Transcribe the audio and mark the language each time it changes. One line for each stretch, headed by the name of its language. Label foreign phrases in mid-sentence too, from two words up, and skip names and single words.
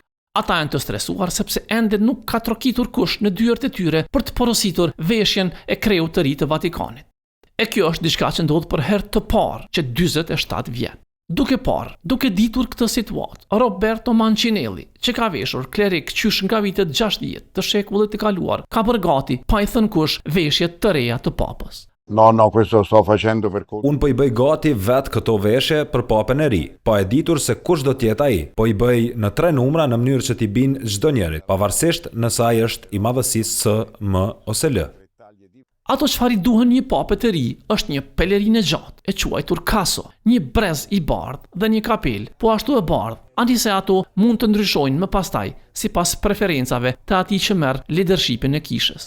Albanian: Ata janë të stresuar sepse ende nuk ka trokitur kush në dyert e tyre për të porositur veshjen e kreut të ri të Vatikanit. E kjo është diçka që ndodh për herë të parë që 47 vjet. Duke ditur këtë situatë, Roberto Mancinelli, që ka veshur klerik qysh nga vitet 60 të shekullit të kaluar, ka bërë gati pa i thënë kush veshjet të reja të papës.
Italian: No, questo sto facendo per conto.
Albanian: Unë po i bëj gati vetë këto veshje për papën e ri, pa e ditur se kush do t'jetë ai. Po i bëj në 3 numra në mënyrë që t'i bin çdo njerit, pavarësisht nëse ai është i madhësisë S, M ose L. Ato çfarë i duhen një papë të ri është një pelerinë gjatë, e quajtur kaso, një brez i bardhë dhe një kapel, po ashtu e bardhë, anise ato mund të ndryshojnë më pastaj sipas preferencave të atij që merr leadershipin e kishës.